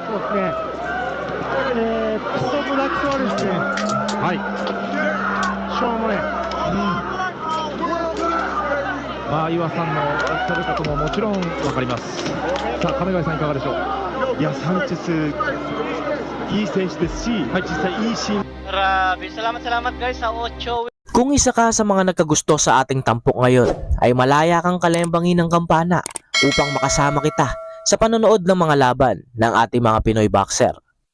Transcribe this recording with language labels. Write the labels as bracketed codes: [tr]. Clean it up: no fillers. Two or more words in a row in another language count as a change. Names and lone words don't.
[ja] そうですね、クソブラックはですね、しょうもね、まあ岩さんのおっしゃることももちろん分かります。さあ亀貝さんいかがでしょう。いや、サンチェスいい選手ですし、実際いいシーン。 [tl] Grabe. Salamat guys sa 8. Kung isa ka sa mga nagkagusto sa ating tampok ngayon, ay malaya kang kalembangin ng kampana upang makasama kita sa panonood ng mga laban ng ating mga Pinoy boxer.